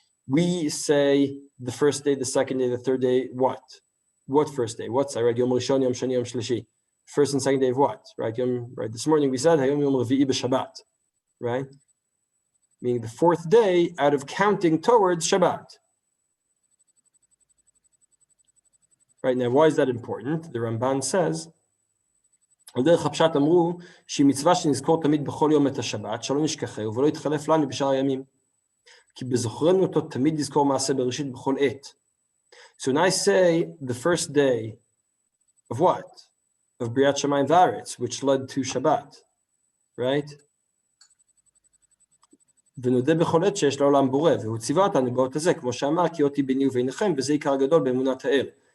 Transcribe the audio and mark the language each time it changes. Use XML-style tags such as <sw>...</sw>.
<en>We say the first day, the second day, the third day, what? What first day? What's right? Yom Rishon, Yom Shani, Yom Shlishi. First and second day of what? Right? Right. This morning we said Yom Revi'i b'Shabbat, right? Meaning the fourth day out of counting towards Shabbat. Right, now why is that important? The Ramban says,</en> <he>על דרך הפשט אמרו שהיא מצווה שנזכור תמיד בכל יום את השבת, שלא נשכחהו ולא יתחלף לנו בשאר הימים. כי בזוכרנו אותו תמיד נזכור מעשה בראשית בכל עת.</he> <en>So when I say the first day of what? Of Briat Shamayim V'aretz, which led to Shabbat, right?</en> <he>ונודה בכל עת שיש לעולם בורא, והוא ציווה אותנו באות הזה, כמו שאמר, כי אותי ביני וביניכם, וזה עיקר הגדול באמונת האל.</he>